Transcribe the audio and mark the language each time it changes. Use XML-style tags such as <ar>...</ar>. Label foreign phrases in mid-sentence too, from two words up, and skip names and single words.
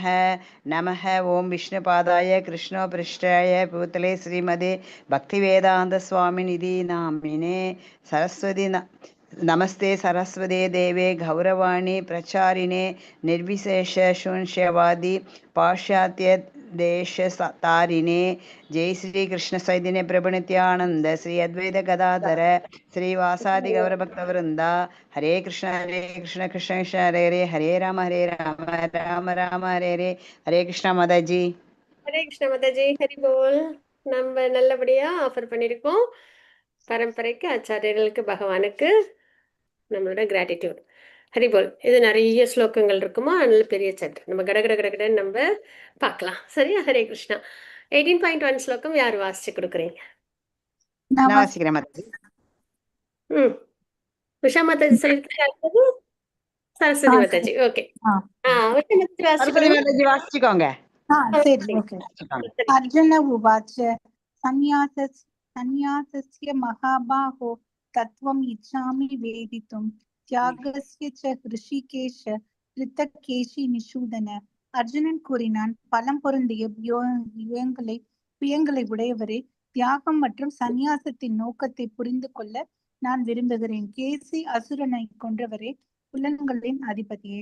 <sa>नमः. ओं विष्णुपादाय कृष्णोपृष्ठाय भूतले श्रीमदे भक्तिवेदांत स्वामिनिधि नामिने सरस्वती नमस्ते सरस्वती देवे गौरवाणी प्रचारिणे निर्विशेष शून्यवादी पाश्चात्य देश तारिणे जय श्री कृष्ण चैतन्य प्रभु नित्यानंद श्री अद्वैत गदाधर श्रीवासादि गौर भक्त वृंदा हरे कृष्ण कृष्ण कृष्ण हरे हरे राम राम राम हरे हरे कृष्ण माता जी.</sa> <ta>ஹரே கிருஷ்ண மாதாஜி, ஹரி போல். நம்ம நல்லபடியா ஆஃபர் பண்ணியிருக்கோம். பரம்பரைக்கு, ஆச்சாரியர்களுக்கு, பகவானுக்கு நம்மளோட கிராட்டிடியூட். ஹரி போல். இது நிறைய ஸ்லோகங்கள் இருக்குமா, நல்ல பெரிய சாப்டர். நம்ம கடகடன்னு நம்ம பார்க்கலாம். சரியா? ஹரே கிருஷ்ணா. 18.1 ஸ்லோகம் யார் வாசிச்சு கொடுக்குறீங்க? நான் வாசிக்கிறேன் மாதாஜி. உஷா மாதாஜி சொல்லிருக்காங்க. சரஸ்வதி மாதாஜி. ஓகே. சரஸ்வதி மாதாஜி வாசிச்சுக்கோங்க.</ta> <sa>अर्जुन उवाच संन्यासस्य महाबाहो तत्त्वम् इच्छामि वेदितुं त्यागस्य च ऋषिकेश रित्तकेषि निषूदन.</sa> <ta>அர்ஜுனன் கூறினான், பலம் பொருந்திய புயங்களை உடையவரே, தியாகம் மற்றும் சந்நியாசத்தின் நோக்கத்தை புரிந்து கொள்ள நான் விரும்புகிறேன். கேசி அசுரனை கொன்றவரே, புலன்களின் அதிபதியே.</ta>